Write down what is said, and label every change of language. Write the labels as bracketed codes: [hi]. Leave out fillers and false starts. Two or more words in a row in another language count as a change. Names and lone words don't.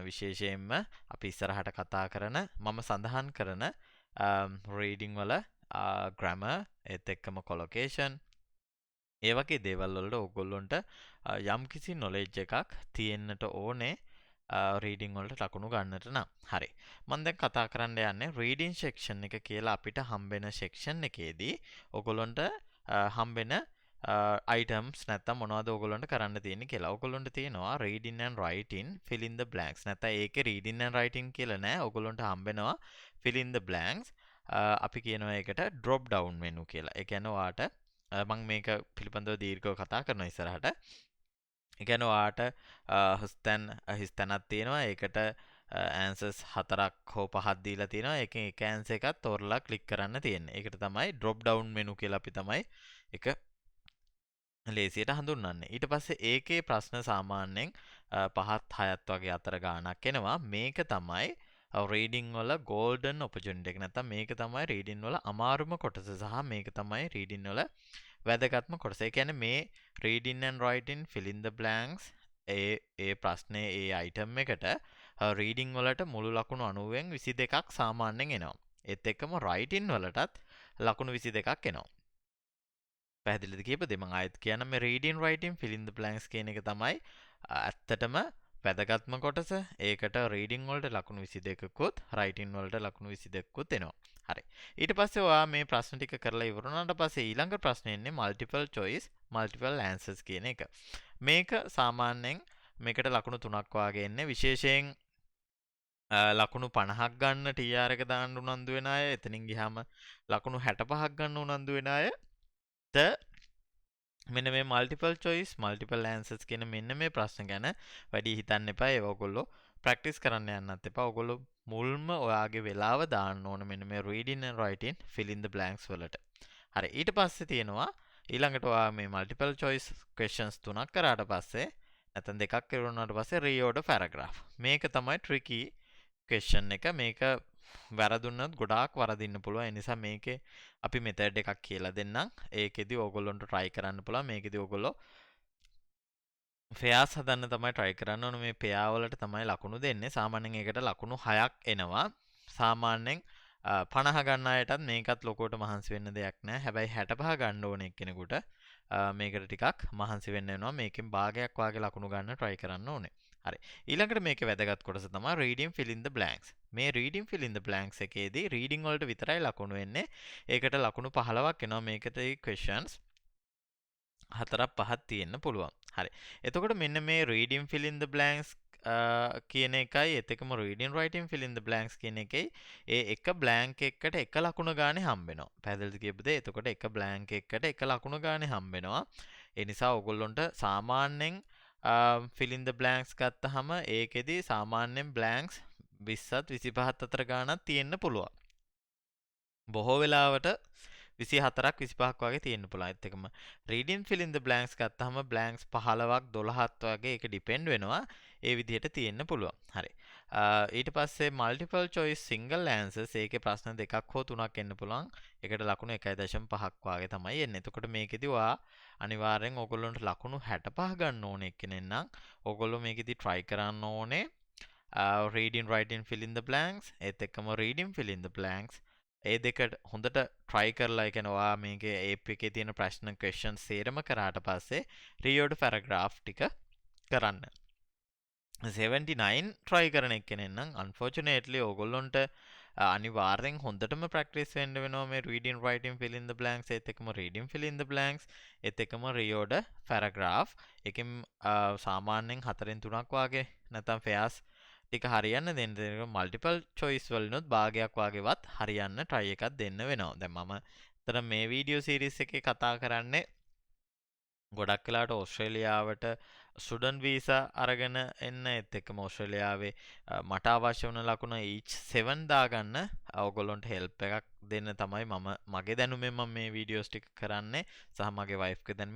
[si] විශේෂයෙන්ම අපි ඉස්සරහට කතා කරන මම සඳහන් කරන රීඩින් වල ග්‍රැමර් ඒත් එක්කම කොලොකේෂන් ඒ වගේ දේවල් වලට ඕගොල්ලොන්ට යම්කිසි නොලෙජ් එකක් තියෙන්නට ඕනේ රීඩින් වලට ලකුණු ගන්නට නම්. හරි. මම දැන් කතා කරන්න යන්නේ [en] reading section [si] එක කියලා අපිට හම්බෙන සෙක්ෂන් එකේදී ඕගොල්ලොන්ට හම්බෙන items නැත්තම් මොනවද ඕගොල්ලොන්ට කරන්න තියෙන්නේ කියලා. ඕගොල්ලොන්ට තියෙනවා [en] reading and writing fill in the blanks. [si] නැත්නම් ඒකේ [en] reading and writing [si] කියලා නෑ. ඕගොල්ලොන්ට හම්බෙනවා [en] fill in the blanks. [si] අපි කියනවා ඒකට [en] drop down menu [si] කියලා. ඒ කියන්නේ ඔයාට මම මේක පිළිබඳව දීර්ඝව කතා කරනවා ඉස්සරහට. ඒ කියන්නේ ඔයාට හිස්තැනක් තියෙනවා. ඒකට answers 4ක් හෝ 5ක් දීලා තියෙනවා. ඒකෙන් එක answer එකක් තෝරලා ක්ලික් කරන්න තියෙන්නේ. ඒකට තමයි [en] drop down menu [si] කියලා අපි තමයි එක ලේසියට හඳුන්වන්නේ. ඊට පස්සේ ඒකේ ප්‍රශ්න සාමාන්‍යයෙන් 5ත් 6ත් වගේ අතර ගාණක් එනවා. මේක තමයි රීඩින් වල [en] golden opportunity [si] එක. නැත්නම් මේක තමයි රීඩින් වල අමාරුම කොටස සහ මේක තමයි රීඩින් වල වැදගත්ම කොටස. ඒ කියන්නේ මේ [en] reading and writing fill in the blanks [si] ඒ ප්‍රශ්නේ ඒ item එකට reading වලට මුළු ලකුණු 90න් 22ක් සාමාන්‍යයෙන් එනවා. ඒත් එක්කම writing වලටත් ලකුණු 22ක් එනවා. පැහැදිලිද කියපද? මම ආයෙත් කියන්න මේ [en] reading writing fill in the blanks [si] කියන එක තමයි ඇත්තටම වැදගත්ම කොටස. ඒකට reading වලට ලකුණු 22කුත් writing වලට ලකුණු 22කුත් එනවා. හරි. ඊට පස්සේ ඔයා මේ ප්‍රශ්න ටික කරලා ඉවර වුණාට පස්සේ ඊළඟ ප්‍රශ්නේ එන්නේ [en] multiple choice multiple answers [si] කියන එක. මේක සාමාන්‍යයෙන් මේකට ලකුණු 3ක් වාගේ එන්නේ. විශේෂයෙන් ලකුණු 50ක් ගන්න TR එක දාන්න උනන්දු වෙන අය, එතනින් ගියාම ලකුණු 65ක් ගන්න උනන්දු වෙන අයට මෙන්න මේ [en] multiple choice multiple answers [si] කියන මෙන්න මේ ප්‍රශ්න ගැන වැඩි හිතන්න එපා. ඒව ඔයගොල්ලෝ ප්‍රැක්ටිස් කරන්න යන්නත් එපා. ඔයගොල්ලෝ මුල්ම ඔයාගේ වෙලාව දාන්න ඕන මෙන්න මේ [en] reading and writing fill in the blanks [si] වලට. හරි. ඊට පස්සේ තියෙනවා ඊළඟට ඔයා මේ [en] multiple choice questions [si] 3ක් කරාට පස්සේ නැත්නම් දෙකක් කරුණාට පස්සේ [en] reorder paragraph. [si] මේක තමයි [en] tricky question [si] එක. මේක වැරදුනොත් ගොඩාක් වරදින්න පුළුවන්. ඒ නිසා මේකේ අපි මෙතඩ් එකක් කියලා දෙන්නම්. ඒකෙදි ඕගොල්ලොන්ට try කරන්න පුළුවන්. මේකෙදි ඕගොල්ලෝ ෆෙයාස් හදන්න තමයි try කරන්න ඕන. මේ පෙයා වලට තමයි ලකුණු දෙන්නේ. සාමාන්‍යයෙන් ඒකට ලකුණු 6ක් එනවා. සාමාන්‍යයෙන් 50 ගන්න අයටත් මේකත් ලොකුවට මහන්සි වෙන්න දෙයක් නැහැ. හැබැයි 65 ගන්න ඕන එක්කෙනෙකුට මේකට ටිකක් මහන්සි වෙන්න වෙනවා. මේකෙන් භාගයක් වාගේ ලකුණු ගන්න try කරන්න ඕනේ. හරි. ඊළඟට මේකේ වැදගත් කොටස තමයි [en] reading fill in the blanks. [si] මේ [en] reading fill in the blanks [si] එකේදී reading වලට විතරයි ලකුණු එන්නේ. ඒකට ලකුණු 15ක් එනවා. මේකට questions 4ක් 5ක් තියෙන්න පුළුවන්. හරි. එතකොට මෙන්න මේ [en] reading fill in the blanks [si] කියන එකයි ඒත් එක්කම [en] reading writing fill in the blanks [si] කියන එකයි ඒ එක blank එකකට එක ලකුණ ගානේ හම්බ වෙනවා. පැහැදිලිද කියපද? එතකොට එක blank එකකට එක ලකුණ ගානේ හම්බ වෙනවා. ඒ නිසා ඔයගොල්ලොන්ට සාමාන්‍යයෙන් [en] fill in the blanks [si] ගත්තාම ඒකෙදි සාමාන්‍යයෙන් blanks 20ත් 25ත් අතර ගාණක් තියෙන්න පුළුවන්. බොහෝ වෙලාවට 24ක් 25ක් වගේ තියෙන්න පුළුවන්. ඒත් එකම [en] reading fill in the blanks [si] ගත්තාම blanks 15ක් 12ක් වගේ ඒක depend වෙනවා. ඒ විදිහට තියෙන්න පුළුවන්. හරි. ඊට පස්සේ [en] multiple choice single answers [si] ඒකේ ප්‍රශ්න දෙකක් හෝ තුනක් එන්න පුළුවන්. ඒකට ලකුණු 1.5ක් වාගේ තමයි එන්නේ. එතකොට මේකෙදි ඔයා අනිවාර්යෙන් ඕගොල්ලන්ට ලකුණු 65 ගන්න ඕනේ එක්කෙනෙක් නම් ඕගොල්ලෝ මේකෙදි try කරන්න ඕනේ [en] reading writing fill in the blanks [si] ඒත් එක්කම [en] reading fill in the blanks [si] ඒ දෙකට හොඳට try කරලා ඒ කියන්නේ ඔයා මේකේ AP එකේ තියෙන ප්‍රශ්න questions සේරම කරාට පස්සේ [en] read paragraph [si] ටික කරන්න 79 try කරන එක්කෙනෙක් නම් unfortunately ඕගොල්ලොන්ට අනිවාර්යෙන් හොඳටම practice වෙන්න වෙනවා මේ [en] reading writing fill in the blanks [si] ඒත් එක්කම [en] reading fill in the blanks [si] ඒත් එක්කම [en] read paragraph [si] එකෙන් සාමාන්‍යයෙන් 4න් 3ක් වාගේ නැත්නම් fairs ටික හරියන්න දෙන්න [en] multiple choice [si] වලිනුත් භාගයක් වගේවත් හරියන්න try එකක් දෙන්න වෙනවා. දැන් මම අතන මේ [en] video series [si] එකේ කතා කරන්නේ ගොඩක් වෙලාවට ඕස්ට්‍රේලියාවට [en] student visa [si] අරගෙන එන්න ඒත් එක්කම ඕස්ට්‍රේලියාවේ මට අවශ්‍ය වුණ ලකුණ each 7 දාගන්න ඔයගොල්ලන්ට help එකක් දෙන්න තමයි මම මගේ දැනුමෙන් මම මේ වීඩියෝස් ටික කරන්නේ සහ මගේ වයිෆ්ගේ දැනුමෙන්.